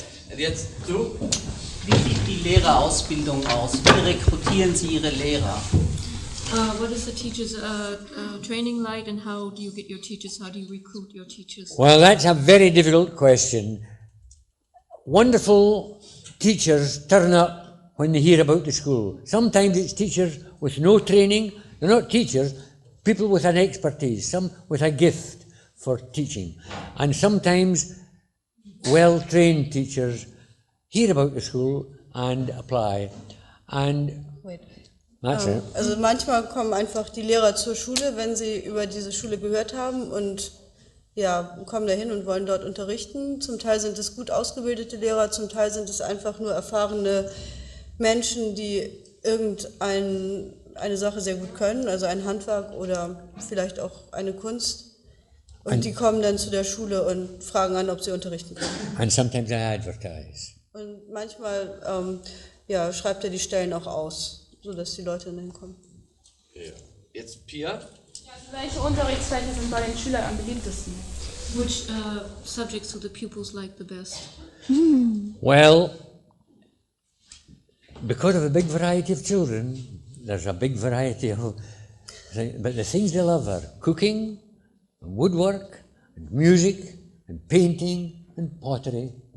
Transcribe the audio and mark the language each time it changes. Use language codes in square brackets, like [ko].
[de] Und jetzt du? Wie sieht die Lehrerausbildung aus? Wie rekrutieren Sie Ihre Lehrer? [en] What is the teachers' training like, and how do you get your teachers? How do you recruit your teachers? Well, that's a very difficult question. Wonderful teachers turn up when they hear about the school. Sometimes it's teachers with no training. They're not teachers, people with an expertise, some with a gift for teaching. And sometimes well-trained teachers hear about the school and apply. And that's it. [de] Also manchmal kommen einfach die Lehrer zur Schule, wenn sie über diese Schule gehört haben und ja, kommen dahin und wollen dort unterrichten. Zum Teil sind es gut ausgebildete Lehrer, zum Teil sind es einfach nur erfahrene Menschen, die irgendeine Sache sehr gut können, also ein Handwerk oder vielleicht auch eine Kunst. Und die kommen dann zu der Schule und fragen an, ob sie unterrichten können. [en] And sometimes I advertise. [de] Und manchmal schreibt er die Stellen auch aus, sodass die Leute dann hinkommen. Ja. Jetzt Pia. Welche Unterrichtsfächer sind bei den Schülern am beliebtesten? [en] Which subjects do the pupils like the best? Well, because of the big variety of children, there's a big variety of things, but the things they love are cooking, and woodwork, and music, and painting, and pottery.